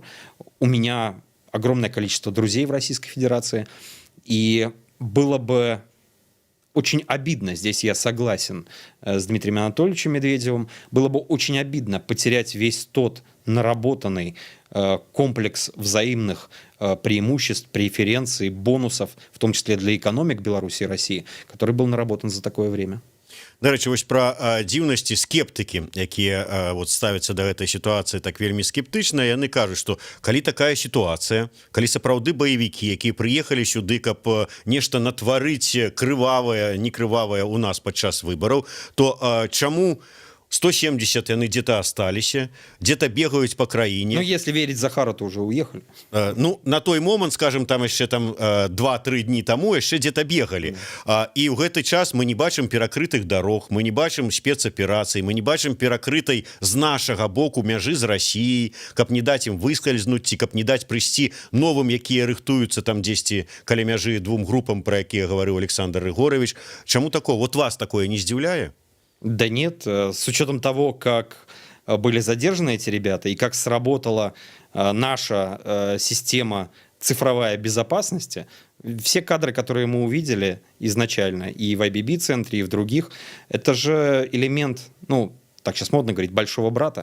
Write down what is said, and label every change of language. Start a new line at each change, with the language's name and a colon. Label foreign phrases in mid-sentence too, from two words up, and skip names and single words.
Russian: У меня огромное количество друзей в Российской Федерации, и было бы очень обидно, здесь я согласен с Дмитрием Анатольевичем Медведевым, было бы очень обидно потерять весь тот наработанный комплекс взаимных преимуществ, преференций, бонусов, в том числе для экономик Беларуси и России, который был наработан за такое время.
Belarusian: Дарэчы, вось пра дзіўнасці скептыкі, якія вот ставяцца да гэтай сітуацыі так вельмі скептычна, яны кажуць, што калі такая сітуацыя, калі сапраўды баевікі, якія прыехалі сюды, каб нешта натварыць крывавае, не крывавае у нас падчас выбараў, то чаму 170 яны где-то осталіся, где-то бегаюць по краіне.
Russian: Ну, если верить Захару, то уже уехали.
Belarusian: Ну, на той момант, скажем, там яшчэ там 2-3 дні таму яшчэ где-то бегалі. І ў гэты час мы не бачым перакрытых дарог, мы не бачым спецаперацый, мы не бачым перакрытай з нашага боку мяжы з Расіяй, каб не даць ім выскальзнуць, ці каб не даць прыйсці новым, якія рыхтуюцца там дзесьці каля мяжы двум групам, про якія гаварыў Александр Рыгорович. Чаму такое? Вот вас такое не здзіўляе?
Russian: Да нет, с учетом того, как были задержаны эти ребята и как сработала наша система цифровая безопасности, все кадры, которые мы увидели изначально и в IBB-центре, и в других, это же элемент, ну, так сейчас модно говорить, большого брата.